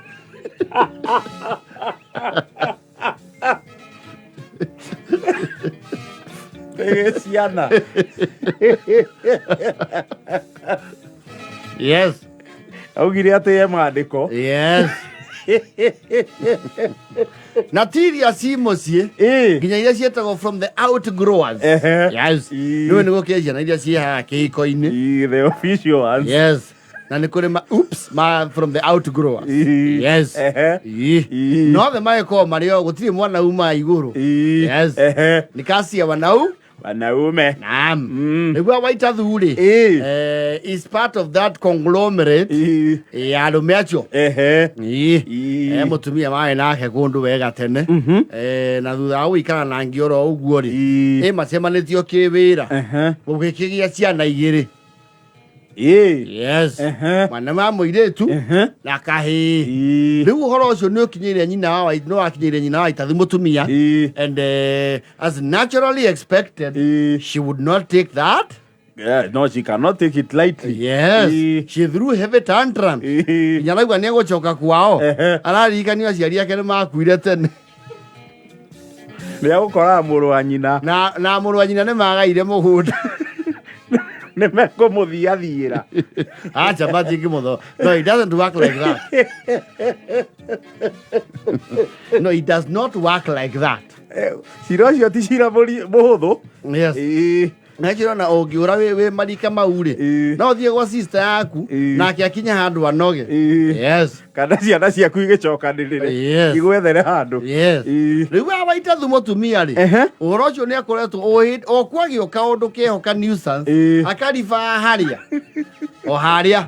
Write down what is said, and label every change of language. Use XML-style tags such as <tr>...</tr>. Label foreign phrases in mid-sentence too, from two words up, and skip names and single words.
<ki>Ciana.</ki> <en>Yes.</en> <ki>Augire atĩ ye mwandĩko.</ki> <en>Yes.</en> <ki>Na tiria ci mũciĩ nginya iria cietagwo</ki> <en>from the outgrowers. Yes.</en> <ki>Nĩwe nĩguo kĩa ciana iria ciĩ haha kĩhiko-inĩ.</ki> <en>The official ones. Yes.</en> <ki>Na nĩ kũrĩ</ki> <en>from the outgrowers.</en> <ki>Yes. No the magĩkorwo marĩ o gũtirĩ mwana uma igũrũ. Yes. Nĩ kacia wanau wanaume. Naam. Nĩguo Waitathu rĩ</ki> <en>is part of that conglomerate</en> <ki>ya arũme acio. Mũtumia marĩ nake kũndũ wega tene na thutha wa gũikara na ngĩoro ũguo rĩ macemanĩtio kĩwĩra gũgĩkĩgĩa ciana igĩrĩ.</ki> <en>Yes.</en> <ki>Mwana wa mũirĩtu na kahĩĩ. Rĩu ũhoro ũcio nĩ ũkinyĩire nyina wa Waitathu mũtumia</ki> <en>and as naturally expected she would not take that. No, she cannot take it lightly. Yes. She threw heavy tantrum.</en> <ki>Nginya raigua nĩ egũcoka kwao ararikanio aciari ake nĩ makuire tene. Nĩ egũkoraga mũrũ wa nyina na mũrũ wa nyina nĩ magaire mũgũnda. Nĩ mekũmũthiathĩra. Acha matingi mũtho.</ki> <en>No, it doesn't work like that. No, it does not work like that.</en> <ki>Cira ũcio ti cira mũhũthũ.</ki> <en>Yes.</en> <ki>Nĩkĩrona ũngĩũra wĩ marika mau rĩ no thiĩ gwa sister yaku nake akinya handũ anoge.</ki> <en>Yes.</en> <ki>Kana ciana ciaku igĩcokanĩrĩre igwethere handũ. Rĩu wa Waitathu mũtumia rĩ ũhoro ũcio nĩ akoretwo o kwagĩo kaũndũ kehoka nuisance akariba harĩa o harĩa</ki>